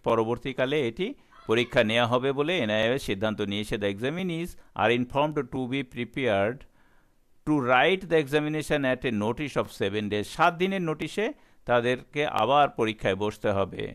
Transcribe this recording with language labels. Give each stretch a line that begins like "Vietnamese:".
Bangla: পরবর্তীকালে এটি পরীক্ষা নেওয়া হবে বলে এনআইএস সিদ্ধান্ত নিয়েছে।
English: The examinees are informed to be prepared to write the examination at a notice of 7 days.
Bangla: 7 দিনের নোটিশে তাদেরকে আবার পরীক্ষায় বসতে হবে।